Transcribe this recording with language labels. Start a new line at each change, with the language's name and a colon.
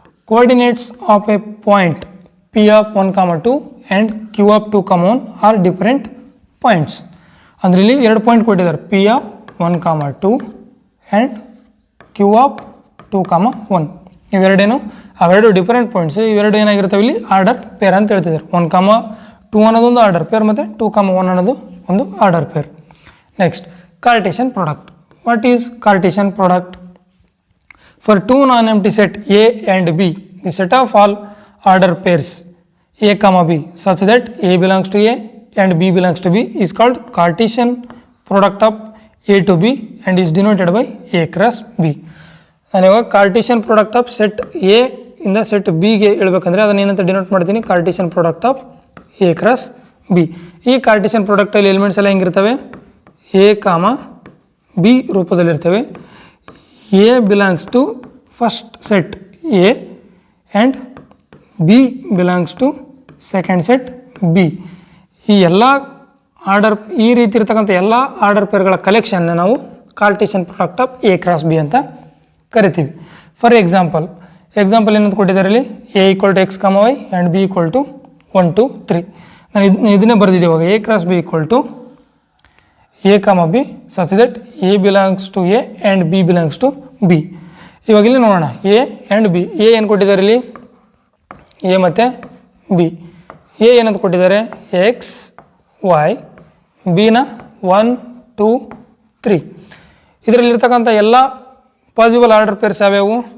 English: Coordinates of a point P of 1, 2 and Q of 2, 1 are different points.
Kannada: ಅಂದರೆ ಇಲ್ಲಿ ಎರಡು point ಕೊಟ್ಟಿದ್ದಾರೆ,
English: P of 1, 2 and Q of 2, 1.
Kannada: ಇವೆರಡೇನು? ಅವೆರಡು
English: Different points.
Kannada: ಇವೆರಡು ಏನಾಗಿರ್ತವೆ ಇಲ್ಲಿ? ಆರ್ಡರ್ ಪೇರ್ ಅಂತ ಹೇಳ್ತಿದ್ದಾರೆ. 1, 2 ಅನ್ನೋದೊಂದು ಆರ್ಡರ್ ಪೇರ್ ಮತ್ತು 2, 1 ಅನ್ನೋದು ಒಂದು order peer.
English: Next, Cartesian product. What is Cartesian product? For two non-empty set A and B, the set of all order pairs A, B such that A belongs to A and B belongs to B is called Cartesian product of A to B and is denoted by A cross B.
Kannada: ನಾನು ಇವಾಗ
English: Cartesian product of set A
Kannada: ಇಂದ set ಬಿಗೆ ಹೇಳ್ಬೇಕಂದ್ರೆ ಅದನ್ನು ಏನಂತ denote ಮಾಡ್ತೀನಿ?
English: Cartesian product of A cross B.
Kannada: ಈ Cartesian ಪ್ರಾಡಕ್ಟಲ್ಲಿ elements ಎಲ್ಲ ಹೆಂಗಿರ್ತವೆ? A, B ರೂಪದಲ್ಲಿರ್ತವೆ.
English: A belongs to first set A and B belongs to second set B.
Kannada: ಈ ಎಲ್ಲ ಆರ್ಡರ್, ಈ ರೀತಿ ಇರ್ತಕ್ಕಂಥ ಎಲ್ಲ ಆರ್ಡರ್ ಪೇರ್ಗಳ ಕಲೆಕ್ಷನ್ನ ನಾವು
English: Cartesian product of A cross B
Kannada: ಅಂತ ಕರಿತೀವಿ.
English: for example
Kannada: ಏನಂತ ಕೊಟ್ಟಿದ್ದಾರೆ ಇಲ್ಲಿ? A = x, y and B = 1, 2, 3. ನಾನು ಇದನ್ನೇ ಬರೆದಿದ್ದೆ ಇವಾಗ.
English: A cross B = A, B such that A belongs to A and B belongs to B.
Kannada: ಇವಾಗ ಇಲ್ಲಿ ನೋಡೋಣ, A ಆ್ಯಂಡ್ B. A ಏನು ಕೊಟ್ಟಿದ್ದಾರೆ ಇಲ್ಲಿ? A ಮತ್ತು B. A ಏನಂತ ಕೊಟ್ಟಿದ್ದಾರೆ? X, Y. Bನ 1, 2, 3. ಇದರಲ್ಲಿರ್ತಕ್ಕಂಥ ಎಲ್ಲ ಪಾಸಿಬಲ್ ಆರ್ಡರ್ ಪೇರ್ಸ್ ಯಾವ್ಯಾವು?